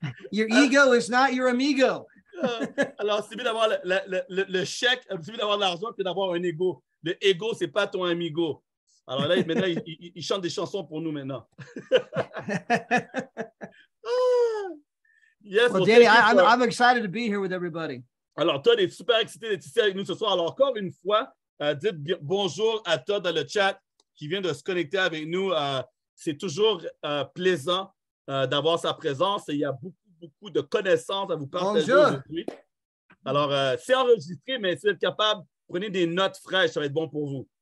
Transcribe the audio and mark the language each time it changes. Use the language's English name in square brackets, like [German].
[English] Your ego is not your amigo. [French] Alors, c'est mieux d'avoir le chèque, c'est mieux d'avoir de l'argent que d'avoir un ego. Le ego, c'est pas ton amigo. Alors là, maintenant, il chante des chansons pour nous maintenant. [English] Yes, well, Danny, I'm excited to be here with everybody. [French] Alors, Todd est super excité d'être ici avec nous ce soir. Alors, encore une fois, dites bonjour à Todd dans le chat qui vient de se connecter avec nous. C'est toujours plaisant d'avoir sa présence et il y a beaucoup de connaissances à vous partager aujourd'hui. Alors, c'est enregistré, mais si vous êtes capable, prenez des notes fraîches, ça va être bon pour vous.